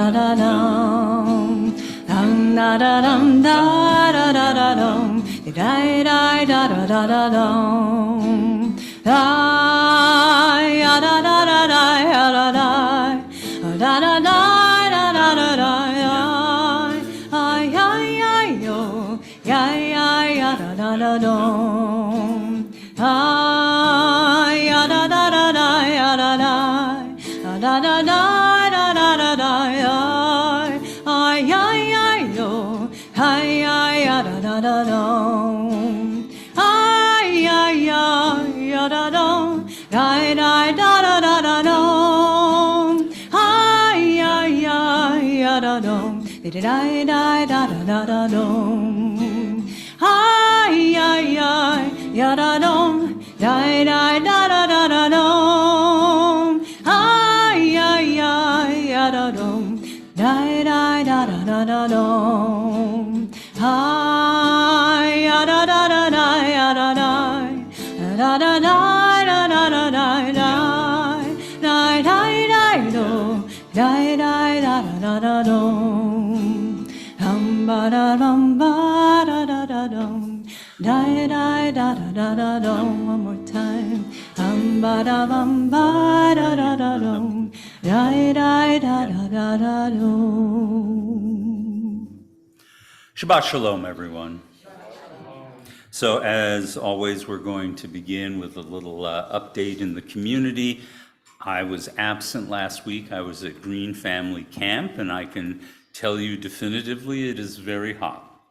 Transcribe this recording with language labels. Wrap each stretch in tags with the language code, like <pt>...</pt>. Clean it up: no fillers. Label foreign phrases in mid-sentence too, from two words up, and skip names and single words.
<en>da dum, da da dum da da da da dum, da da da da da da dum, da ya da da da da ya da da, da da da da da da da ya, ay ay ay yo, ya ya ya da da da dum, ay ya da da da da ya da da, da da da da da da da ya, ay ay ay yo, ay ay ya da da da dum, ay ay ay ya da dum, da da da da da da dum, ay ay ay ya da dum, da da da da da da dum, ay ay ay ya da dum, da da da da da da dum, ay ay ay ya da dum, da da da da da da dum, ay ya da da da da ya da da, da da da da da da da da, da da da do, da da da da da dum, ba da dum ba da da da dum. Da da da da da da dum, one more time. Ba da bum ba da da da dum, da da da da da da dum.</en> <he>שבת שלום,</he> <en>everyone. So as always, we're going to begin with a little update in the community. I was absent last week. I was at Green Family Camp, and I can tell you definitively it is very hot.</en>